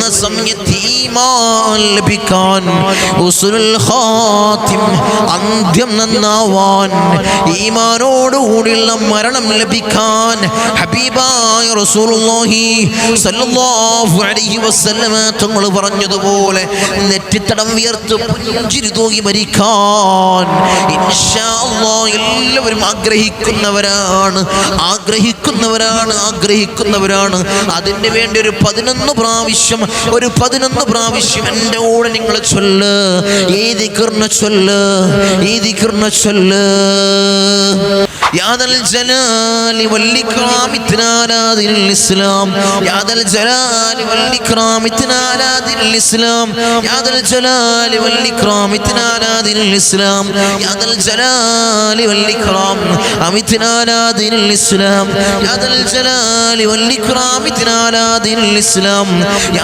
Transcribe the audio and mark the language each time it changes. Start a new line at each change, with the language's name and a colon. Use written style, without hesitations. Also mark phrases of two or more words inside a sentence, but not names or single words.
Malayalam: സമയത്ത് ഈമാൻ ലഭിക്കാൻ,
Arabic: حسن الخاتم
Malayalam: അന്ത്യം നന്നാവാൻ, ഈമാനോടുകൂടിയുള്ള മരണം ലഭിക്കാൻ ഹബീബായ
Arabic: رسول الله صلى الله عليه وسلم
Malayalam: തങ്ങൾ പറഞ്ഞതുപോലെ നെറ്റിത്തടം വിയർത്ത് പുഞ്ചിരി തൂകി മരിക്കാൻ
Arabic: إن شاء الله
Malayalam: എല്ലാവരും ആഗ്രഹിക്കുന്നവരാണ്. അതിന് വേണ്ടി ഒരു 11 പ്രാവശ്യം എൻ്റെ കൂടെ നിങ്ങൾ ചൊല്ല്. ഈ ദിക്റിനെ ചൊല്ല്.
Arabic: يا ذا الجلال والإكرام اتنا على دين الإسلام يا ذا الجلال والإكرام اتنا على دين الإسلام يا ذا الجلال والإكرام اتنا على دين الإسلام يا ذا الجلال والإكرام أمتنا على دين الإسلام يا ذا الجلال والإكرام اتنا على دين الإسلام يا